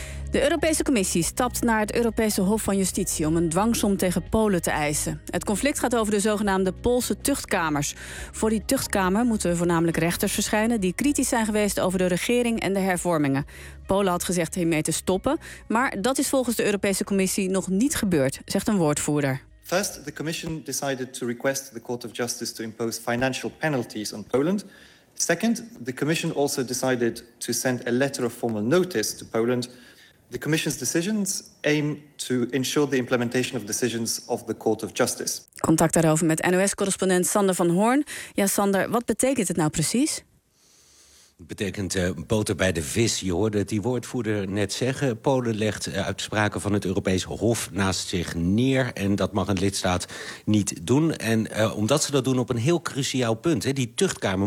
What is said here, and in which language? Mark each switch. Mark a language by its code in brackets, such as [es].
[nl] De Europese Commissie stapt naar het Europese Hof van Justitie om een dwangsom tegen Polen te eisen. Het conflict gaat over de zogenaamde Poolse tuchtkamers. Voor die tuchtkamer moeten voornamelijk rechters verschijnen die kritisch zijn geweest over de regering en de hervormingen. Polen had gezegd hiermee te stoppen, maar dat is volgens de Europese Commissie nog niet gebeurd, zegt een woordvoerder. [en] First, the Commission decided to request the Court of Justice to impose financial penalties on Poland. Second, the Commission also decided to send a letter of formal notice to Poland. The Commission's decisions aim to ensure the implementation of decisions of the Court of Justice. [nl] Contact daarover met NOS-correspondent Sander van Hoorn. Ja, Sander, wat betekent het nou precies? Het betekent boter bij de vis. Je hoorde die woordvoerder net zeggen. Polen legt uitspraken van het Europees Hof naast zich neer. En dat mag een lidstaat niet doen. En omdat ze dat doen op een heel cruciaal punt. Hè, die tuchtkamer.